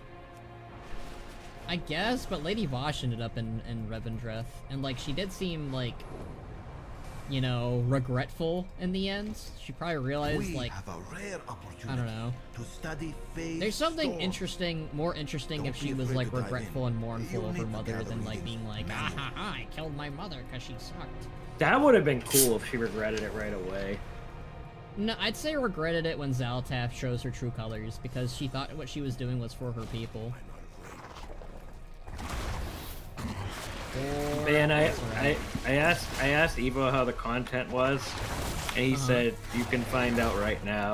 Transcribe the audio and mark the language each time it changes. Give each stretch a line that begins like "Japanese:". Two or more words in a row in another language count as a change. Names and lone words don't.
English: I guess, but Lady Vosh ended up in Revendreth, and like she did seem like, you know, regretful in the end. She probably realized like have a rare opportunity I don't know. To study There's something interesting, more interesting if she was like regretful and mournful of her mother than like being like, ah ha ha, I killed my mother because she sucked. That would have been cool if she regretted it right away. No, I'd say regretted it when Xal'atath shows her true colors because she thought what she was doing was for her people. Man, I asked Evo how the content was, and he said you can find out right now.